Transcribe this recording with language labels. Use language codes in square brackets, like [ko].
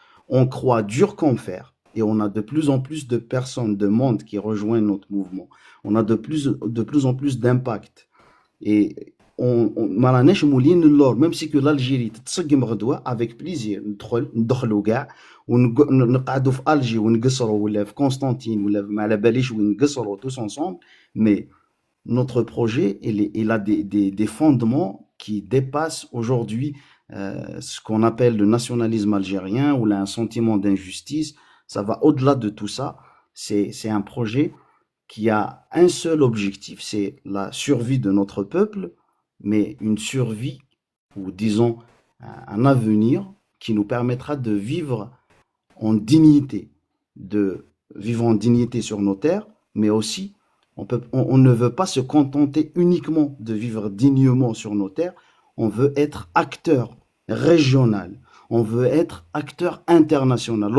[fr] On croit dur comme fer, et on a de plus en plus de personnes, de monde qui rejoignent notre mouvement. On a de plus en plus d'impact. [ar] Et ما راناش مولين للور, [fr] même si que l'Algérie [ar] تتسقم غدوة, [fr] avec plaisir [ar] ندخلوا كاع ونقعدوا في ألجي ونقصروا, ولا في قسطنطين, ولا ما على باليش وين نقصروا [fr] tous ensemble. Mais notre projet, il a des fondements qui dépassent aujourd'hui ce qu'on appelle le nationalisme algérien, ou là un sentiment d'injustice. Ça va au-delà de tout ça. C'est un projet qui a un seul objectif, c'est la survie de notre peuple, mais une survie, ou disons un avenir qui nous permettra de vivre en dignité, sur nos terres, mais aussi on ne veut pas se contenter uniquement de vivre dignement sur nos terres, on veut être acteur régional, on veut être acteur international.